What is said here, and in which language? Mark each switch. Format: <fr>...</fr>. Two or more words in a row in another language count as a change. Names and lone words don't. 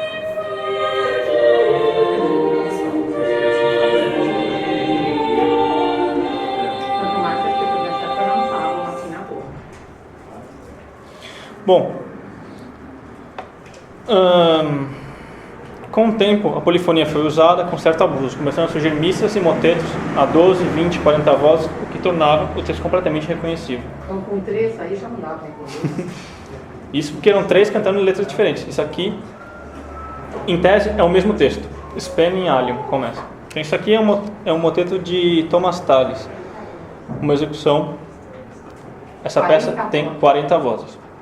<pt>Bom, com o tempo a polifonia foi usada com certo abuso, começando a surgir missas e motetos a 12, 20, 40 vozes, o que tornaram o texto completamente reconhecível. Então com 3 aí já não dá para entender. Isso porque eram 3 cantando em letras diferentes. Isso aqui, em tese, é o mesmo texto. Spem in alium, começa. Então isso aqui é um moteto de Thomas Tallis, uma execução. Essa peça tem 40 vozes.</pt>